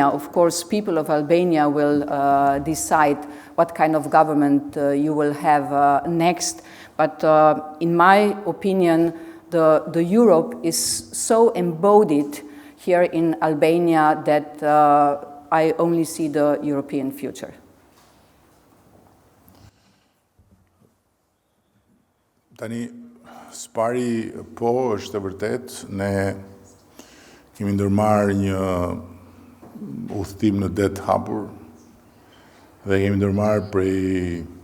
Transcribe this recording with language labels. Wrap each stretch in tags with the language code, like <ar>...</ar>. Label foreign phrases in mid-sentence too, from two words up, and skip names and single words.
<en>Of course, people of Albania will decide what kind of government you will have next. But in my opinion, the Europe is so embodied here in Albania that I only see the European future.</en> <sq>Tani, spari po është e vërtet, ne kemi ndërmarrë një udhëtim në det hapur dhe kemi ndërmarrë prej</sq>